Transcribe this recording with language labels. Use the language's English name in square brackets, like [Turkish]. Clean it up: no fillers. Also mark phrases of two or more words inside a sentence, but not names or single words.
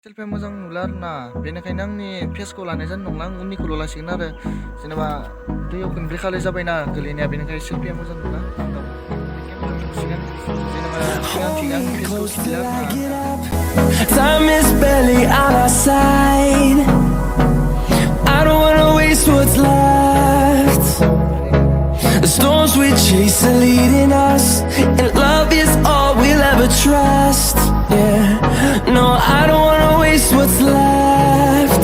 [Bodo] सेल्फिया मोजां नुला आरोना बेनिखायनो आंनि फेसखौ लानाय जानाय नंला आं उननिखौल' लासिगोन आरो जेनेबा दैयाव खनब्रै खालाय जाबायना गोलैनाया बेनिखायनो सेल्फिया मोजां नुला आं गाव केमेरा खेबसिगोन जेनेबा सिगांथिं आंनि फेसखौ खिथिला आरोना [English] Time is barely on our side. I don't wanna waste what's left. The storms we chase are leading us, and love is all we'll ever trust. Yeah, no, I don't wanna waste what's left.